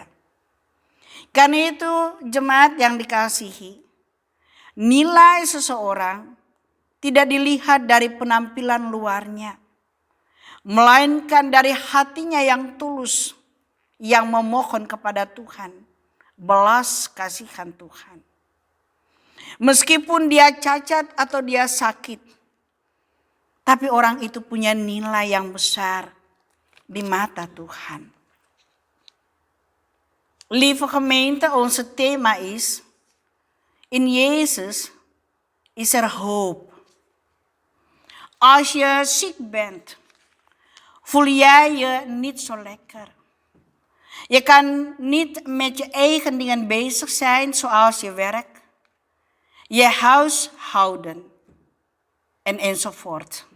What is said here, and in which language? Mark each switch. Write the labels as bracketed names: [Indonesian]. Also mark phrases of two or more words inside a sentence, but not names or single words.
[Indonesian] Karena itu jemaat yang dikasihi, nilai seseorang tidak dilihat dari penampilan luarnya, melainkan dari hatinya yang tulus, yang memohon kepada Tuhan, belas kasihan Tuhan. Meskipun dia cacat atau dia sakit, tapi orang itu punya nilai yang besar di mata Tuhan. [Dutch] Lieve gemeente, onze thema is: in Jezus is er hoop. Als je ziek bent, voel jij je niet zo lekker. Je kan niet met je eigen dingen bezig zijn, zoals je werk, je huishouden enzovoort.